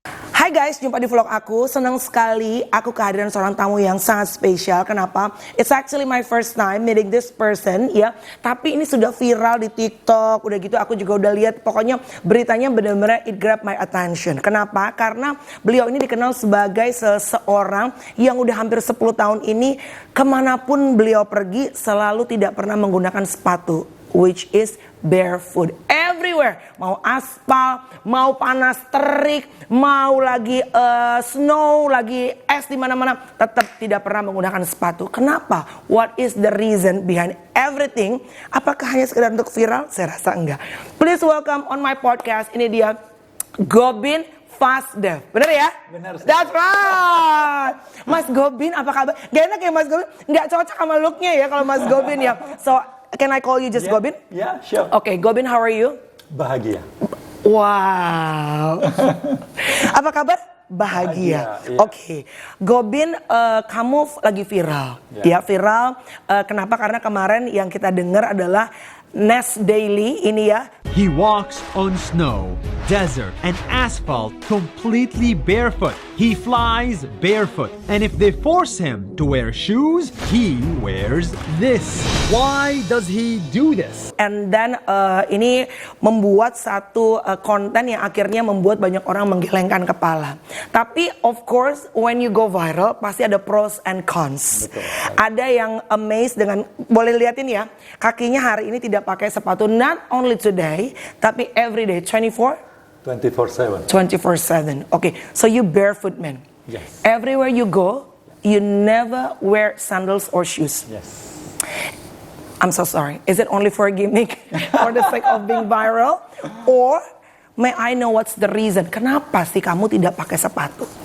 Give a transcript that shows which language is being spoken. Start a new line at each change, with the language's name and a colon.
Indonesian: Hai guys, jumpa di vlog aku. Senang sekali aku kehadiran seorang tamu yang sangat spesial. Kenapa?
English: It's actually my first time meeting this person ya.
Indonesian: Tapi ini sudah viral di TikTok. Udah gitu aku juga udah lihat. Pokoknya beritanya benar-benar
English: it grab my attention.
Indonesian: Kenapa? Karena beliau ini dikenal sebagai seseorang yang udah hampir 10 tahun ini kemanapun beliau pergi selalu tidak pernah menggunakan sepatu,
English: which is barefoot everywhere.
Indonesian: Mau aspal, mau panas terik, mau lagi snow, lagi es di mana-mana, tetap tidak pernah menggunakan sepatu. Kenapa?
English: What is the reason behind everything?
Indonesian: Apakah hanya sekedar untuk viral? Saya rasa enggak.
English: Please welcome on my podcast.
Indonesian: Ini dia Gobin Fasdev. Bener ya? Bener.
English: That's right.
Indonesian: Mas Gobin, apa kabar? Gak enak ya Mas Gobin? Nggak cocok sama looknya ya kalau Mas Gobin ya.
English: So can I call you just Gobin? Yeah, sure. Okay, Gobin, how are you?
Indonesian: Bahagia. Wow. Apa kabar? Bahagia. Bahagia, iya. Oke, Gobin, kamu lagi viral. Ya, viral. Kenapa? Karena kemarin yang kita dengar adalah Nest Daily ini ya.
English: He walks on snow, desert, and asphalt completely barefoot. He flies barefoot. And if they force him to wear shoes, he wears this. Why does he do this? And then
Indonesian: ini membuat satu konten yang akhirnya membuat banyak orang menggelengkan kepala. Tapi
English: of course when you go viral
Indonesian: pasti ada
English: pros and cons.
Indonesian: Betul. Ada yang amazed dengan, boleh liatin ya, kakinya hari ini tidak pakai sepatu,
English: not only today
Indonesian: tapi
English: every day, 24/7. 24/7. Okay, so you barefoot man. Yes. Everywhere you go, you never wear sandals or shoes. Yes. I'm so sorry. Is it only for a gimmick, for the sake of being viral, or may I know what's the reason?
Indonesian: Kenapa sih kamu tidak pakai sepatu?